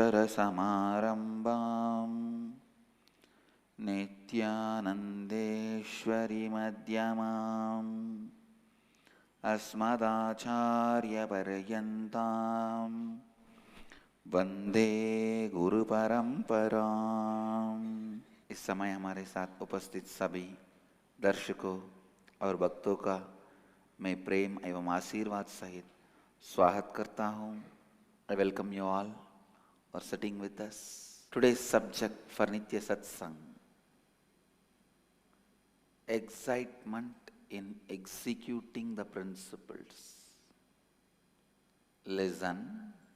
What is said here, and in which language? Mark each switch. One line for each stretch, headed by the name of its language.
Sanskrit: सदाशिवसमारम्भां नित्यानन्देश्वरीमध्यमाम् अस्मदाचार्यपर्यन्तां वन्दे गुरुपरम्पराम्।
Hindi: इस समय हमारे साथ उपस्थित सभी दर्शकों और भक्तों का मैं प्रेम एवं आशीर्वाद सहित स्वागत करता हूँ।
English: I welcome you all for sitting with us. Today's subject for Nitya Satsang: excitement in executing the principles. Listen.